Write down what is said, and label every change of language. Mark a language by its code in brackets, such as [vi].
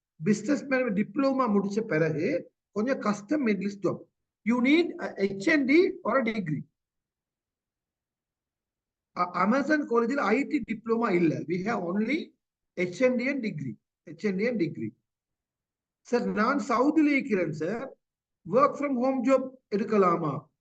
[ta] Business management diploma முடிச்ச பிறகு கொஞ்சம் கஷ்டம் middle job. [en] You need a HND or a degree. Amazon College IT diploma illa. We have only HND and degree. HND and degree. [ta] Sir, நான் சவுதில இருக்கிறேன் sir. [en] Work from home job [ta] எடுக்கலாமா?